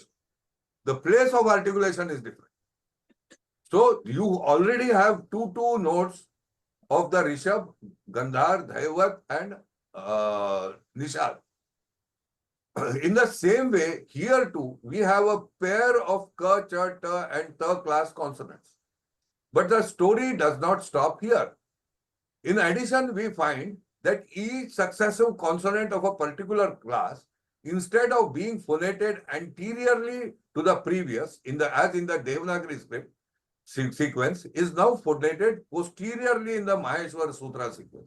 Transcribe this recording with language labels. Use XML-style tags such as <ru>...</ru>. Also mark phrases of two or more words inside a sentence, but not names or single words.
<en>The place of articulation is different. So you already have two notes of the Rishabh, Gandhar, Dhaivat and Nishad. In the same way, here too, we have a pair of ka, cha, ta and ta class consonants. But the story does not stop here. In addition, we find that each successive consonant of a particular class, instead of being phonated anteriorly to the previous, as in the Devanagari script sequence, is now phonated posteriorly in the Maheshwar Sutra sequence.</en>